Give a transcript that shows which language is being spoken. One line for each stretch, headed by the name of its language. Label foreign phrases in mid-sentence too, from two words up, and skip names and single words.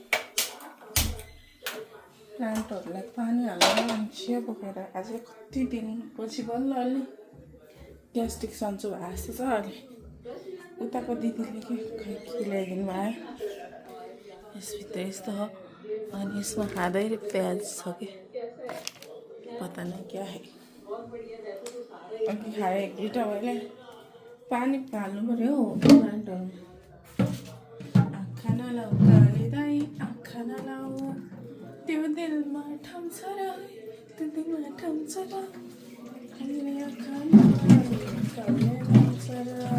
Nepali: प्लान्टहरूलाई पानी हालेर अनि चिया बोकेर आज कति दिनपछि बल्ल अलि ग्यास्ट्रिक सन्चो भएको जस्तो छ। अलि उताको दिदीले के ल्याइदिनु भयो। यसभित्र यस्तो हो अनि यसमा खाँदै प्याज छ कि
Hindi: पता नहीं क्या है।
Nepali: अघि खाएँ एक दुईवटा मैले पानी हाल्नु पर्यो हौ प्लान्टहरूमा। आँखा नलाऊ काले दाई, आँखा नलाऊ त्यो दिलमा ठाउँ छ र, त्यो दिलमा ठाउँ छ र, हामीले आँखा नलाऊ काले ठाउँ छ र।